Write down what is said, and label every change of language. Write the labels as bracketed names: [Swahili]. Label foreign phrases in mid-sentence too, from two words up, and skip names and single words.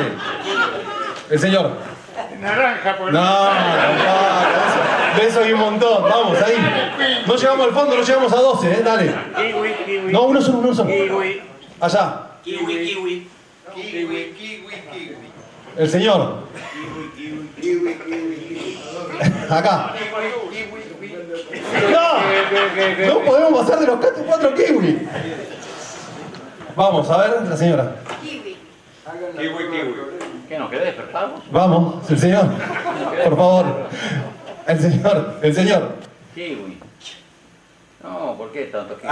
[Spanish] El señor. Naranja, por No, de eso hay un montón. Vamos, ahí. No llegamos al fondo, no llegamos a 12, dale. Kiwi, kiwi. No, uno solo. Kiwi. Allá. Kiwi, kiwi. Kiwi, kiwi, kiwi. El señor. Kiwi, kiwi, kiwi. Acá. Kiwi, kiwi. No podemos pasar de los 4 kiwi. Vamos, a ver, la señora. Kiwi, Kiwi. ¿Qué nos quedé despertados? Vamos, el señor. Por favor. El señor. Kiwi. No, ¿por qué tanto kiwi?